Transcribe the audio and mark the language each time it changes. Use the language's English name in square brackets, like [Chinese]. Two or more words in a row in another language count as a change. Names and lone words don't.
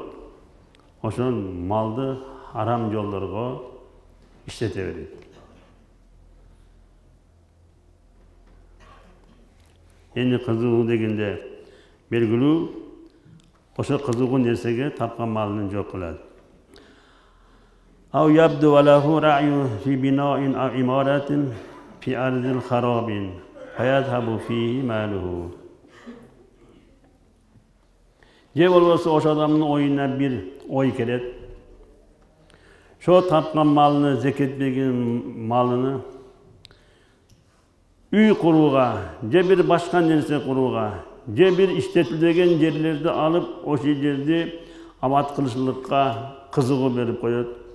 [Kyrgyz] Ошол малды арам жолдорго иштете берет. Эми кызыгуу дегенде белгилүү ошо кызыгуу нерсеге тапкан малын жок кылат. [Arabic] أو يبدو له رأي في بناء أو عمارة في أرض خراب فيذهب فيه ماله. [Kyrgyz] Же болбосо ошо адамдын оюна бир ой келет. Шо тапкан малыны, зекет берген малыны үй курууга, же бир башка нерсе курууга, же бир иштетилбеген жерлерди алып, ошол жерди абат кылышлыкка кызыгуу берип коет.